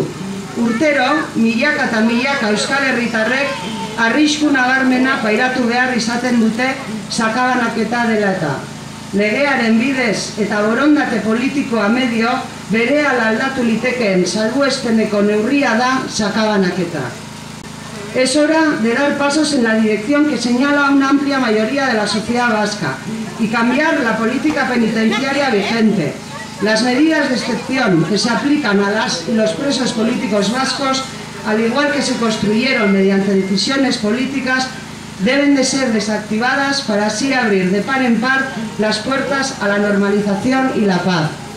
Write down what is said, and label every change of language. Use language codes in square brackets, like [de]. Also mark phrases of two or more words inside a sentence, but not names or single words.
[eu] Urtero, milaka eta milaka euskal herritarrek arrisku nabarmena pairatu behar izaten dute sakabanaketa dela eta. Legearen bidez eta borondate politikoa medio berehala aldatu litekeen salbuespeneko neurria da sakabanaketa. [es] Es hora de dar pasos en la dirección que señala una amplia mayoría de la sociedad vasca y cambiar la política penitenciaria vigente. Las medidas de excepción que se aplican a las y los presos políticos vascos, al igual que se construyeron mediante decisiones políticas, deben de ser desactivadas para así abrir de par en par las puertas a la normalización y la paz.